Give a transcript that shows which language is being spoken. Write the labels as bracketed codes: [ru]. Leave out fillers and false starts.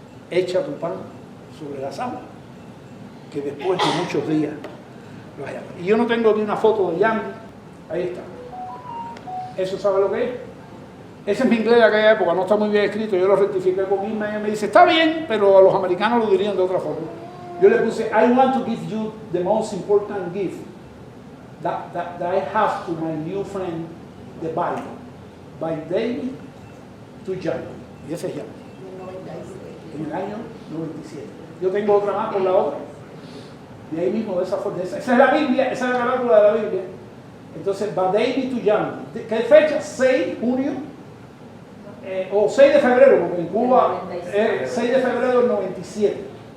[es] Echa tu pan sobre las aguas, que después de muchos días lo haya. Y yo no tengo aquí una foto de Yandy. Ahí está. ¿Eso sabe lo que es? Ese es mi inglés de aquella época, no está muy bien escrito. Yo lo rectifiqué con Irma y ella me dice, está bien, pero a los americanos lo dirían de otra forma. Yo le puse, [en] I want to give you the most important gift that I have to my new friend, the Bible, by David to Yandy. [es] Y ese es Yandy. En el año 97. Yo tengo otra más con la otra. De ahí mismo, de esa forma. Esa es la Biblia, esa es la carátula de la Biblia. Entonces, va David to Yandy. ¿Qué fecha? 6 de junio. O 6 de febrero, porque en Cuba, 6 de febrero del 97.